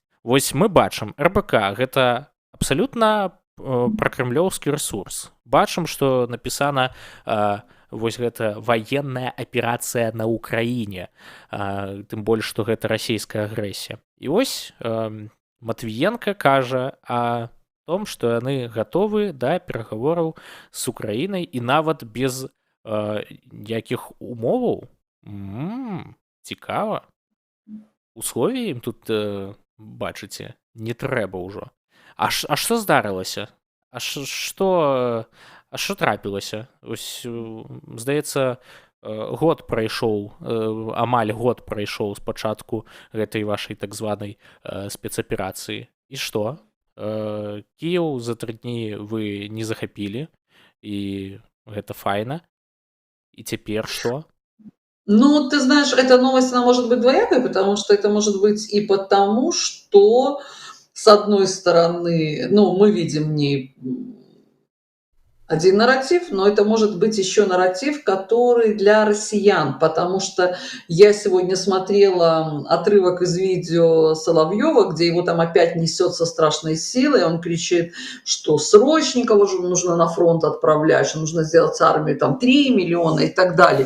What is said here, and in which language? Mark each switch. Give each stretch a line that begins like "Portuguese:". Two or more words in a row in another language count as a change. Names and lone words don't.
Belarusian: Вось мы бачым, РБК гэта абсалютна пракрэмлёўскі рэсурс. Бачым, што напісана вось гэта ваенная аперацыя на Украіне, тым больш, што гэта расійская агрэсія. І вось Матвіенка кажа
Russian: о том,
Belarusian: што яны гатовы да перагавораў з Украінай і нават без якіх умоваў. Цікава. Услові ім тут, бачыце, не трэба ўжо. А што здарылася? А што трапілася? Ось, здаецца, год прайшоў, амаль год прайшоў з пачатку гэтай вашай так званай спецаперацыі. І што? Кіеў за 3 дні вы не захапілі, і гэта файна. І цяпер што? Ну,
Russian: ты знаешь, эта новость, она может быть двоякой, потому что это может быть и потому, что, с одной стороны, мы видим в ней один нарратив, но это может быть еще нарратив, который для россиян, потому что я сегодня смотрела отрывок из видео Соловьева, где его там опять несет со страшной силой, он кричит, что срочников уже нужно на фронт отправлять, что нужно сделать армию там 3 миллиона и так далее.